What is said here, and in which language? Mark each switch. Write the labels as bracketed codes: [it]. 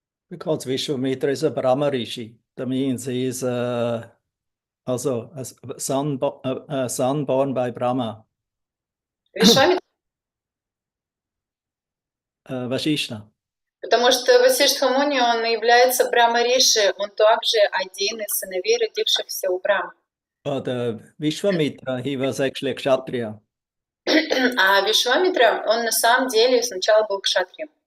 [en] Because Vishwamitra is a Brahma Rishi, that means he is also a son born by Brahma, [ru] Вишвамитра, [en] Vashishta. [ru] потому что Васиштха Муни, он является Брахма Риши, он также один из сыновей, родившихся у Брахмы. [en] But Vishwamitra, he was actually a Kshatriya. [ru] А Вишвамитра, он на самом деле сначала был кшатрием.